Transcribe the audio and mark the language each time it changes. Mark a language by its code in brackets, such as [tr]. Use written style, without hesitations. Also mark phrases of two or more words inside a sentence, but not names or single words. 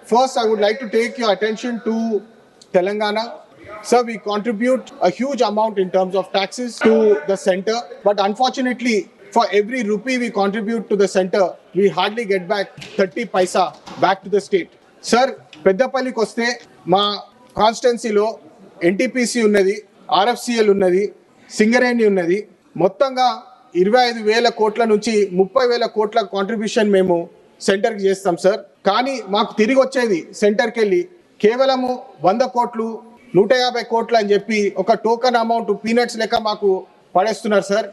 [en] first I would like to take your attention to Telangana. Sir, we contribute a huge amount in terms of taxes to the center, but unfortunately, for every rupee we contribute to the center, we hardly get back 30 paisa back to the state. [te] Sir, Peddapalli koste ma constituency lo NTPC unnadi, RFCL unnadi, Singareni ఉన్నది. మొత్తంగా 25,000 కోట్ల నుంచి 30,000 కోట్ల కాంట్రిబ్యూషన్ మేము సెంటర్కి చేస్తాం సార్. కానీ మాకు తిరిగి వచ్చేది సెంటర్కి వెళ్ళి కేవలము 100 కోట్లు 150 కోట్లు అని చెప్పి ఒక [en] token amount [te] పీనట్స్ లెక్క మాకు పడేస్తున్నారు సార్.